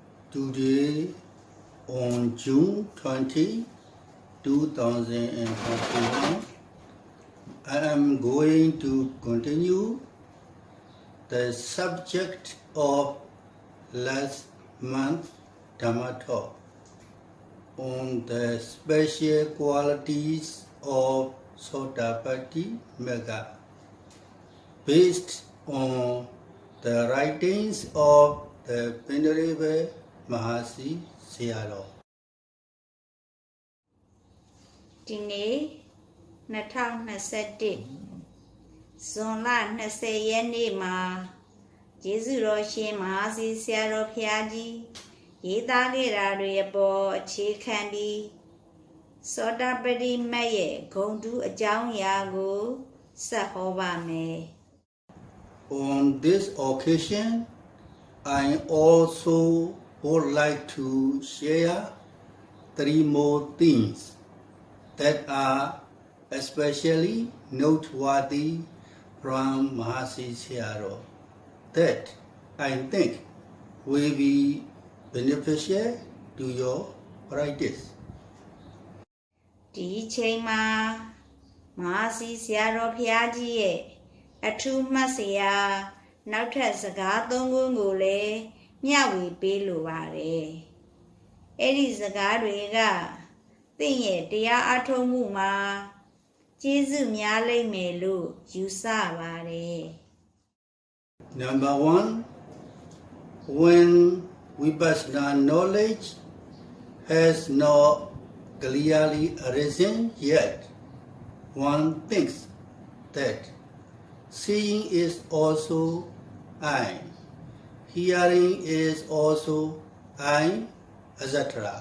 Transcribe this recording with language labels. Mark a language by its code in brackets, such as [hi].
[en] Today, on June 20, 2021, I am going to continue the subject of last month Dhamma talk on the special qualities of Sotapatti Magga, based on the writings of the Venerable Mahasi Sayādaw. [my] ဒီနေ့2021ဇွန်လ20ရက်နေ့မှာယေရှုတော်ရှင်မဟာစီဆရာတော်ဘုရားကြီးရေးသားခဲ့တာတွေအပေါ်အခြေခံပြီးသောတာပတိမတ်ရဲ့ဂုဏ်ထူးအကြောင်းအရာကိုဆက်ဟောပါမယ် [en] On this occasion, I also would like to share three more things that are especially noteworthy from Mahasi Sayādaw that I think will be beneficial to your practice. [my] ဒီချိန်မှာမဟာစီဆရာတော်ဘုရားကြီးရဲ့အထူးမှတ်စရာနောက်ထပ်စကားသုံးခုကိုလည်းမျှဝေပေးလိုပါတယ်အဲ့ဒီစကားတွေကသင်ရဲ့တရားအထုတ်မှုမှာကျေးဇူးများလိမ့်မယ်လို့ယူဆပါတယ် [en] Number one, when Vipassana knowledge has not clearly arisen yet, one thinks that seeing is also I, hearing is also I, etc.